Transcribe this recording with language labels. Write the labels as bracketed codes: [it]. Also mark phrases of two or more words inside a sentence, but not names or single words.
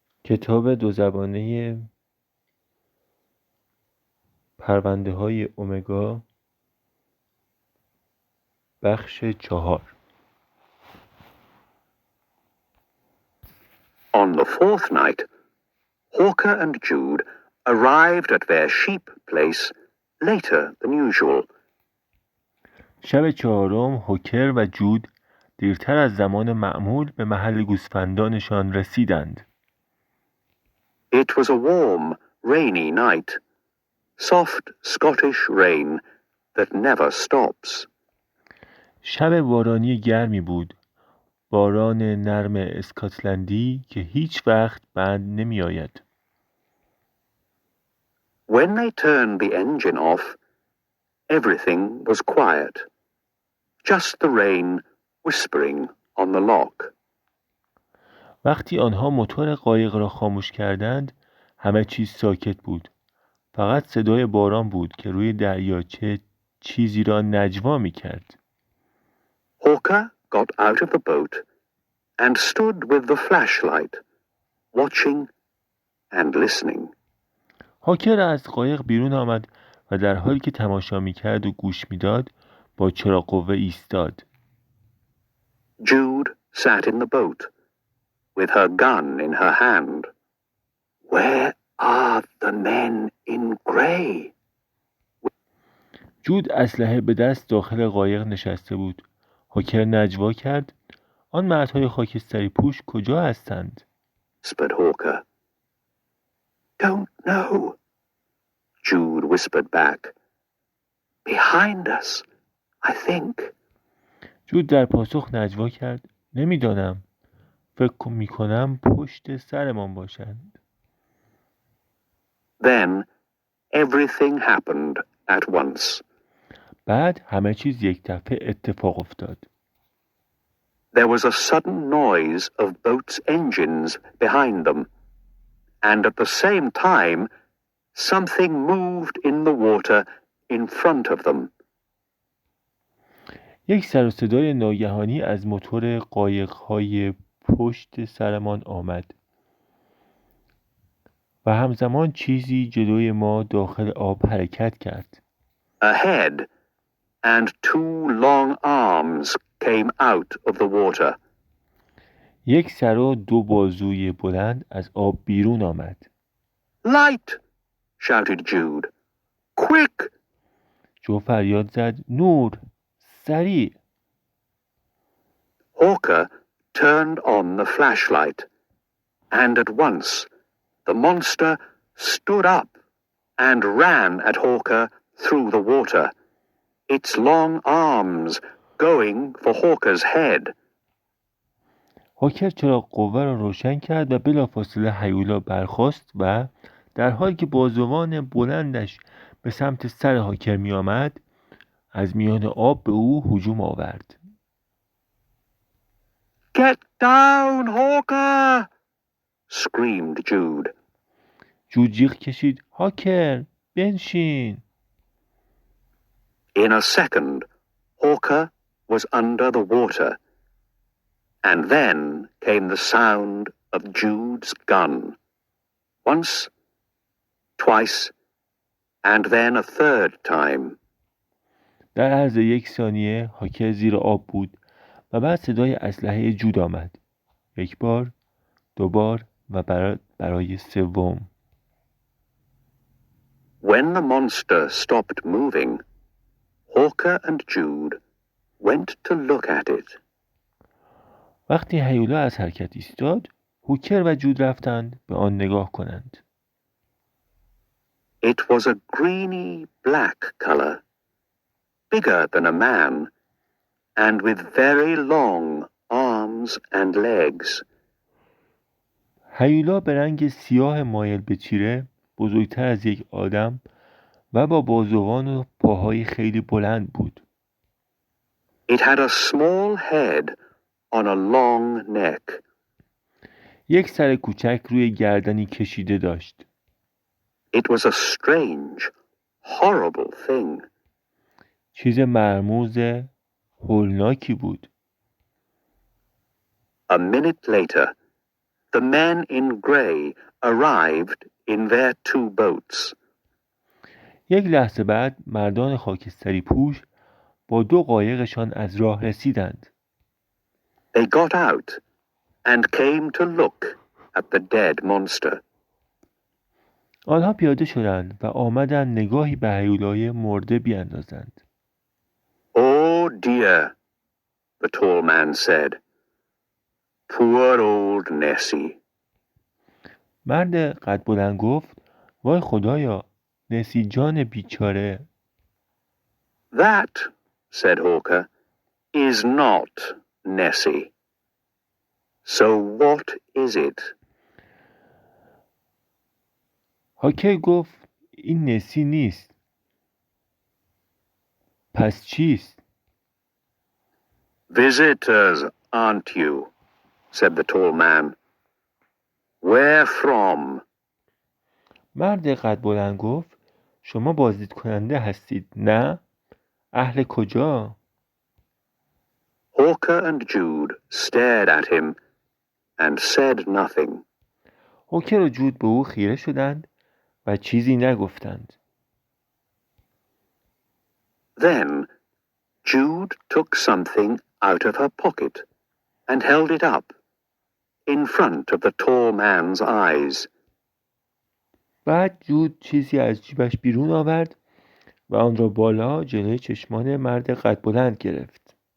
[fa] کتاب دوزبانه پرونده های امگا بخش 4. [en] On the fourth night, Hawker and Jude arrived at their sheep place later than usual. [fa] شب چهارم هوکر و جود دیرتر از زمان معمول به محل گوسفندانشان رسیدند. [en] It was a warm, rainy night, soft Scottish rain that never stops. [fa] شب بارانی گرمی بود، باران نرم اسکاتلندی که هیچ وقت بند نمی آید. [en] When they turned the engine off, everything was quiet, just the rain whispering on the lock. [fa] وقتی آنها موتور قایق را خاموش کردند، همه چیز ساکت بود. فقط صدای باران بود که روی دریاچه چیزی را نجوا می کرد. [en] Hawker got out of the boat and stood with the flashlight, watching and listening. [fa] هاکر از قایق بیرون آمد و در حالی که تماشا می کرد و گوش می داد با چراغ قوه ایستاد. [en] Jude sat in the boat with her gun in her hand. Where are the men in grey? [fa] جود اسلحه به دست داخل قایق نشسته بود. هاکر نجوا کرد: آن مردهای خاکستری پوش کجا هستند؟ [en] Whispered Hawker. Don't know. Jude whispered back. Behind us, I think. [fa] جود در پاسخ نجوا کرد: نمیدانم. فکر می کنم پشت سرمان باشند. [en] Then everything happened at once. [fa] بعد همه چیز یک دفعه اتفاق افتاد. [en] There was a sudden noise of boats' engines behind them, and at the same time, something moved in the water in front of them. [fa] یک سر و صدای ناگهانی از موتور قایق‌های پشت سرمان آمد و همزمان چیزی جلوی ما داخل آب حرکت کرد. [en] A head and two long arms came out of the water. [fa] یک سر و دو بازوی بلند از آب بیرون آمد. [en] Light! Shouted Jude. Quick! [fa] جو فریاد زد: نور! سریع! [en] Hawker turned on the flashlight, and at once the monster stood up and ran at Hawker through the water, its long arms going for Hawker's head. [fa] هاکر چراغ قوه را روشن کرد و بلافاصله هیولا برخاست و در حالی که بازوان بلندش به سمت سر هاکر می آمد، از میان آب به او هجوم آورد. [en] Get down, Hawker! Screamed Jude. [fa] جود جیغ کشید: هاکر، بنشین! [en] In a second, Hawker was under the water, and then came the sound of Jude's gun. Once, twice, and then a third time. [fa] در عرض یک ثانیه هاکر زیر آب بود و بعد صدای اسلحه جود آمد. یک بار، دو بار و برای سوم. [en] When the monster stopped moving, Hawker and Jude went to look at it. [fa] وقتی هیولا از حرکت ایستاد، هوکر و جود رفتند به آن نگاه کنند. [en] It was a greeny black color, bigger than a man, and with very long arms and legs. [fa] هیولا به رنگ سیاه مایل به تیره، بزرگتر از یک آدم و با بازوان و پاهای خیلی بلند بود. [en] It had a small head on a long neck. [fa] یک سر کوچک روی گردنی کشیده داشت. [en] It was a strange, horrible thing. [fa] چیز مرموز هولناکی بود. [en] A minute later, the men in grey arrived in their 2 boats. [fa] یک لحظه بعد مردان خاکستری پوش با 2 قایقشان از راه رسیدند. [en] They got out and came to look at the dead monster. [fa] آنها پیاده شدند و آمدند نگاهی به هیولای مرده بیاندازند. [en] Oh dear, the tall man said. Poor old Nessie. [fa] مرد قد بلند گفت وای خدایا نسی جان بیچاره. [en] That, said Hawker, is not Nessie. So what is it? [fa] هاکر گفت این نسی نیست. پس چیست؟ [en] Visitors, aren't you? Said the tall man. Where from? [fa] مرد قد بلند گفت شما بازدید کننده هستید نه؟ اهل کجا؟ [en] Hawker and Jude stared at him and said nothing. [fa] هاکر و جود به او خیره شدند و چیزی نگفتند. [en] Then Jude took something out of her pocket and held it up in front of the tall man's eyes. [fa] بعد جود چیزی از جیبش بیرون آورد و آن را بالا جلوی چشمان مرد قد بلند گرفت.